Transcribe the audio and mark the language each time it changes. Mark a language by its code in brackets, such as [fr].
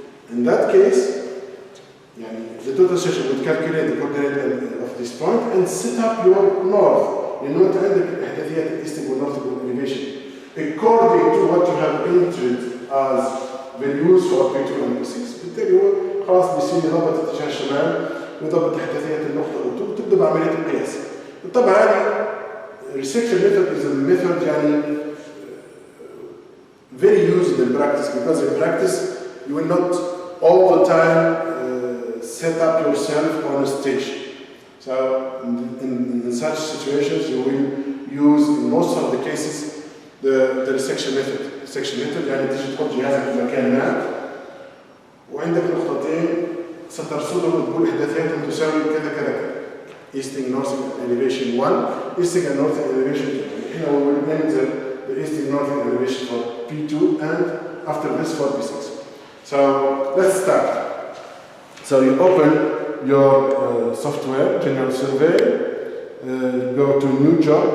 [en] In that case, the total station will calculate the coordinate of this point and set up your north. [ar] لأنه أنت عندك إحداثيات [en] easting والnorth elevation according to what you have entered as values for P2 and P6. [ar] بالتالي هو خلاص بيصير يضبط اتجاه الشمال ويضبط احداثيات النقطة O2 وتبدأ بعملية القياس. طبعا هذه [en] resection method is a method very used in practice, because in practice you will not all the time set up yourself on a station. So in such situations you will use in most of the cases the resection method. [ar] Resection method يعني تيجي تحط جهازك في مكان ما وعندك نقطتين سترصدهم وتقول احداثياتهم تساوي كذا كذا كذا. [en] Easting northing elevation 1, easting and northing elevation 2. Here we will enter the easting northing elevation for P2 and after this for P6. So let's start. So you open your software, General Survey, go to new job.